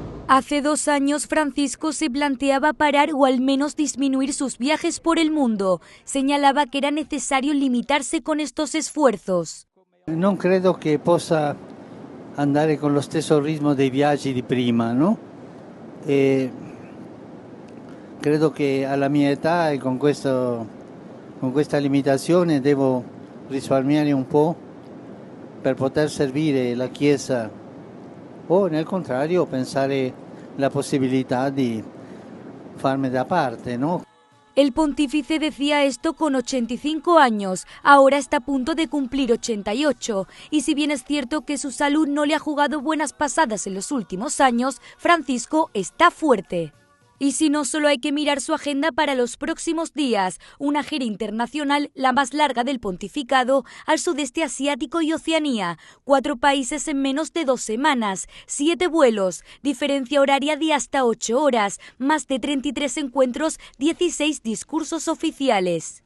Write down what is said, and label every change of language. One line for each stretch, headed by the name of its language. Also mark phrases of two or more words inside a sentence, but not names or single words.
Spanish: Hace 2 años Francisco se planteaba parar o al menos disminuir sus viajes por el mundo. Señalaba que era necesario limitarse con estos esfuerzos.
Italian: Non credo che possa andare con lo stesso ritmo dei viaggi di prima, no? Credo che alla mia età e con questa limitazione devo risparmiare un po' per poter servire la Chiesa o nel contrario pensare la posibilità di farme da parte,
Spanish: ¿no? El pontífice decía esto con 85 años, ahora está a punto de cumplir 88, y si bien es cierto que su salud no le ha jugado buenas pasadas en los últimos años, Francisco está fuerte. Y si no, solo hay que mirar su agenda para los próximos días, una gira internacional, la más larga del pontificado, al sudeste asiático y Oceanía, 4 países en menos de 2 semanas, 7 vuelos, diferencia horaria de hasta 8 horas, más de 33 encuentros, 16 discursos oficiales.